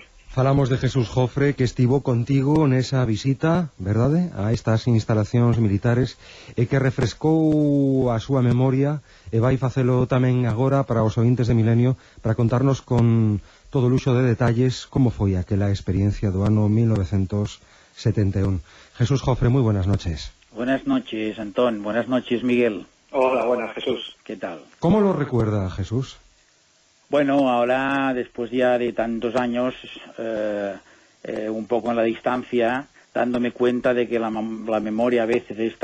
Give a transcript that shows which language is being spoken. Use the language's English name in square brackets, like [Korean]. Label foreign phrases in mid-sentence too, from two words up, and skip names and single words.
[Galician] Falamos de Jesús Jofre, que estivo contigo nesa visita, verdade, a estas instalacións militares, e que refrescou a súa memoria, e vai facelo tamén agora para os ointes de Milenio, para contarnos con todo luxo de detalles como foi aquela experiencia do ano 1971. [Spanish] Jesús Jofre, muy buenas noches. Buenas noches, Antón. Buenas noches, Miguel. Hola, buenas, Jesús. ¿Qué tal? ¿Cómo lo recuerda, Jesús? Bueno, ahora, después ya de tantos años, un poco en la distancia, dándome cuenta de que la memoria a veces es